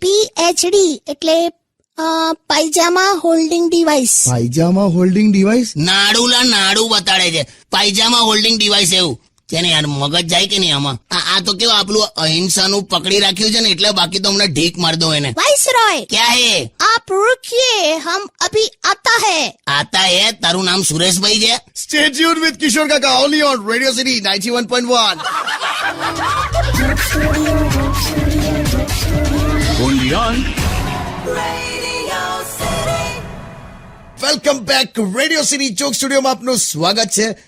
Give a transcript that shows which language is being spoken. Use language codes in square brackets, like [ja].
[gu] PhD એટલે પાયજામા holding device. પાયજામા holding device? નાડું બતાડે છે, પાયજામા holding device. એવું છે ને યાર, મગજ જાય કે નહીં આમાં? આ તો કેવું આપણું અહિંસાનું પકડી રાખ્યું છે ને, એટલે બાકી તો હમણાં ઢીક માર દો એને. [en] viceroy [hi] ક્યાં હે? આપ रुकिए, हम अभी आता है. આતા હે? [gu] તારું નામ સુરેશભાઈ છે? [en] Stay tuned with Kishore કાકા only on radio city 91.1. Only on welcome back [gu] radio city ચોક સ્ટુડિયોમાં આપનું સ્વાગત છે.